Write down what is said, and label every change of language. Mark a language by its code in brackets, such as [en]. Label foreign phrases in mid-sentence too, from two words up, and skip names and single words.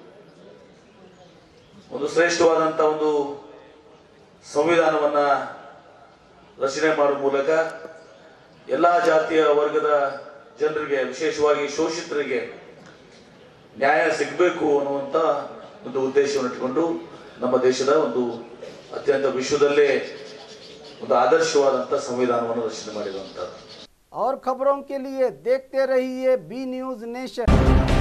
[kn] ಒಂದು ಶ್ರೇಷ್ಠವಾದಂತ ಒಂದು ಸಂವಿಧಾನವನ್ನ ರಚನೆ ಮಾಡುವ ಮೂಲಕ ಎಲ್ಲಾ ಜಾತಿಯ ವರ್ಗದ ಜನರಿಗೆ ವಿಶೇಷವಾಗಿ ಶೋಷಿತರಿಗೆ ನ್ಯಾಯ ಸಿಗಬೇಕು ಅನ್ನುವಂತ ಒಂದು ಉದ್ದೇಶವನ್ನು ಇಟ್ಟುಕೊಂಡು ನಮ್ಮ ದೇಶದ ಒಂದು ಅತ್ಯಂತ ವಿಶ್ವದಲ್ಲೇ ಒಂದು ಆದರ್ಶವಾದಂತ ಸಂವಿಧಾನವನ್ನು ರಚನೆ ಮಾಡಿರುವಂತ। [hi] और खबरों के लिए देखते रहिए बी न्यूज नेशन।